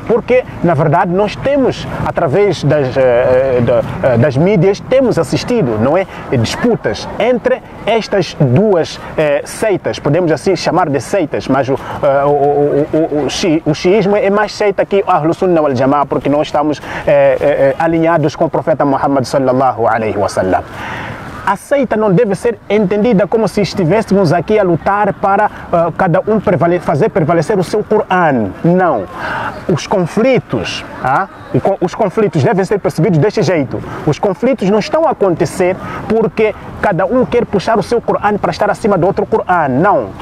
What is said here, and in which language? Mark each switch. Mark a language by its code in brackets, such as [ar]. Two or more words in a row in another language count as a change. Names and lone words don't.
[pt] Porque, na verdade, nós temos, através das mídias, temos assistido, não é? Disputas entre estas duas seitas, podemos assim chamar de seitas, mas o xiismo é mais seita que o [ar] أهل السنة والجماعة, [pt] porque nós estamos alinhados com o profeta Muhammad [ar] صلى الله عليه وسلم. [pt] A seita não deve ser entendida como se estivéssemos aqui a lutar para cada um fazer prevalecer o seu Corão. Não. Os conflitos devem ser percebidos deste jeito. Os conflitos não estão a acontecer porque cada um quer puxar o seu Corão para estar acima do outro Corão.